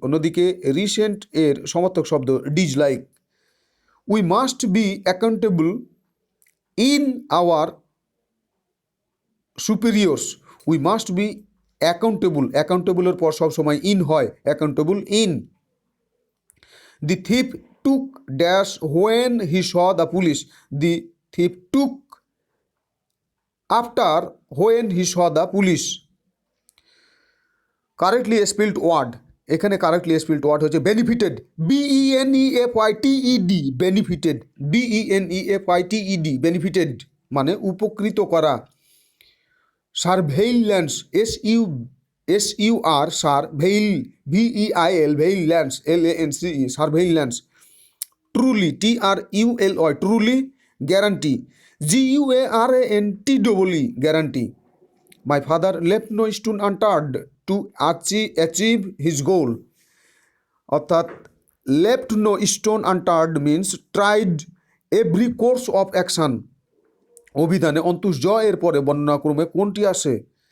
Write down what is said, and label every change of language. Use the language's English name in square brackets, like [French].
[Bangla] অন্যদিকে রিসেন্ট এর সমার্থক শব্দ dislike. [English] We must be accountable in our superiors. We must be accountable, [Bangla] অ্যাকাউন্টেবলের পর সবসময় ইন হয়, [English] Accountable in. The thief took dash when he saw the police. The thief took after when he saw the police. Correctly spelled word, এখানে correctly spelled word হচ্ছে benefited, BENEFITED, benefited, BENEFITED, benefited [Bangla] মানে উপকৃত করা। [English] Surveillance, SUR, surveil, VEIL, veillance, LANCE, surveillance. Truly, TRULY, truly. Guarantee, GUARANTEE, guarantee. My father left no stone unturned to achieve his goal. অর্থাৎ left no stone unturned means tried every course of action. [Bangla] অভিধানে অন্তুষ জ এর পরে বর্ণনাক্রমে কোনটি আসে?